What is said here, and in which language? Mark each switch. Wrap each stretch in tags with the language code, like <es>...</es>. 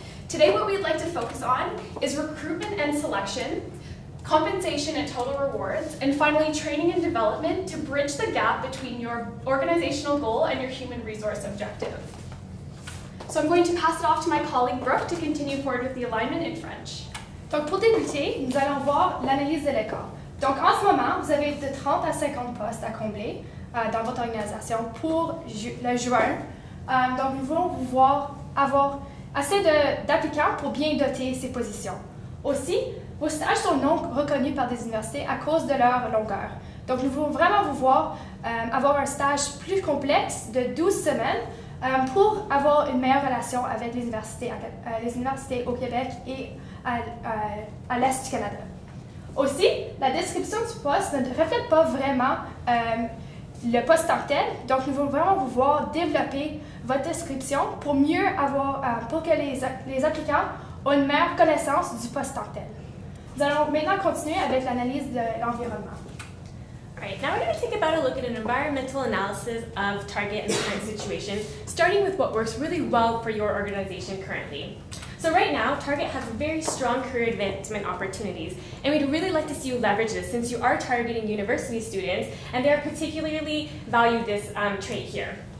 <en>Today, what we'd like to focus on is recruitment and selection, compensation and total rewards, and finally training and development to bridge the gap between your organizational goal and your human resource objective. So I'm going to pass it off to my colleague Brooke to continue forward with the alignment in French.</en> <fr>Donc pour débuter, nous allons voir l'analyse de l'écart. Donc en ce moment, vous avez de 30 à 50 postes à combler dans votre organisation pour le juin. Donc nous voulons pouvoir avoir assez d'applicants pour bien doter ces positions. Aussi, vos stages sont non reconnus par des universités à cause de leur longueur. Donc nous voulons vraiment vous voir avoir un stage plus complexe de 12 semaines pour avoir une meilleure relation avec les universités au Québec et à l'Est du Canada. Aussi, la description du poste ne reflète pas vraiment le poste en tel, donc nous voulons vraiment vous voir développer votre description pour mieux avoir, pour que les applicants aient une meilleure connaissance du poste en tel. Nous allons maintenant continuer avec l'analyse de l'environnement.</fr> <en>All right, now we're going to take about a look at an environmental analysis of Target and the current situation, starting with what works really well for your organization currently. So right now, Target has very strong career advancement opportunities, and we'd really like to see you leverage this since you are targeting university students, and they particularly value this trait here.</en>